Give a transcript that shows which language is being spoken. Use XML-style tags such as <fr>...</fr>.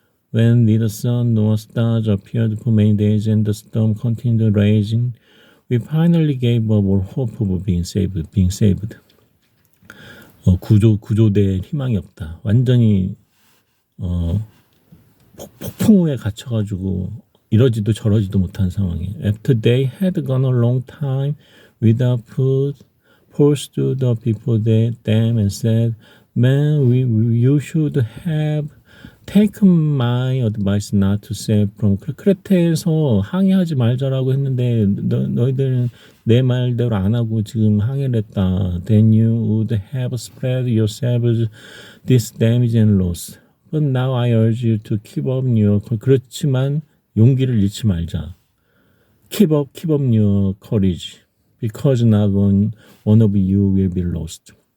<en>When neither sun nor stars appeared for many days and the storm continued raging, we finally gave up all hope of being saved.</en> <ko>구조대에 희망이 없다. 완전히 폭풍우에 갇혀가지고 이러지도 저러지도 못한 상황이에요.</ko> <en>After they had gone a long time without food, Paul stood up before them and said, "Man, you should have taken my advice not to sail from."</en> <ko>크레테에서 항해하지 말자라고 했는데 너희들은 내 말대로 안 하고 지금 항해를 했다.</ko> <en>Then you would have spared yourselves this damage and loss. But now I urge you to keep up your.</en> <ko>그렇지만 용기를 잃지 말자.</ko> <en>Keep up your courage, because not one of you will be lost.</en>